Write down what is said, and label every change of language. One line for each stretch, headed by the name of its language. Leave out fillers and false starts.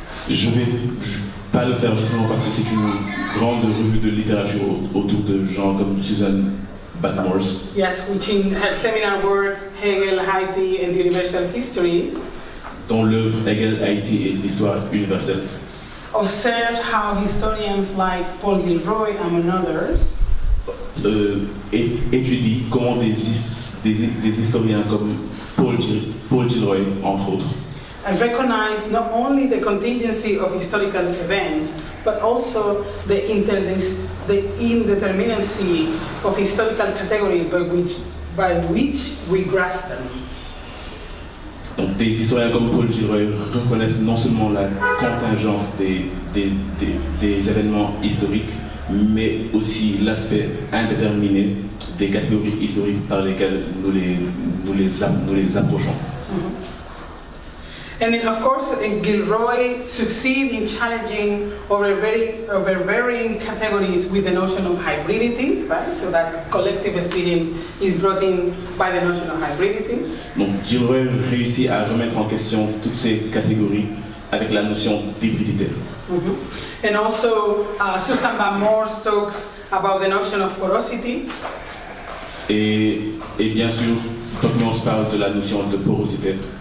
French: Je vais pas le faire justement parce que c'est une grande revue de littérature autour de gens comme Susan Badmores.
English: Yes, which in her seminar work, Hegel, Haiti and the Universal History,
French: dont l'œuvre Hegel, Haïti et l'histoire universelle,
English: observed how historians like Paul Gilroy, among others,
French: étudie comment des historiens comme Paul Gilroy, entre autres,
English: recognize not only the contingency of historical events, but also the indeterminacy of historical category by which we grasp them.
French: Donc des historiens comme Paul Gilroy reconnaissent non seulement la contingence des événements historiques, mais aussi l'aspect indéterminé des catégories historiques par lesquelles nous les approchons. Mm-hmm.
English: And then, of course, Gilroy succeeds in challenging over varying categories with the notion of hybridity, right? So that collective experience is brought in by the notion of hybridity.
French: Donc Gilroy réussit à remettre en question toutes ces catégories avec la notion d'hybridité.
English: And also, Susan Van Moors talks about the notion of porosity.
French: Et bien sûr, Tocmans parle de la notion de porosité.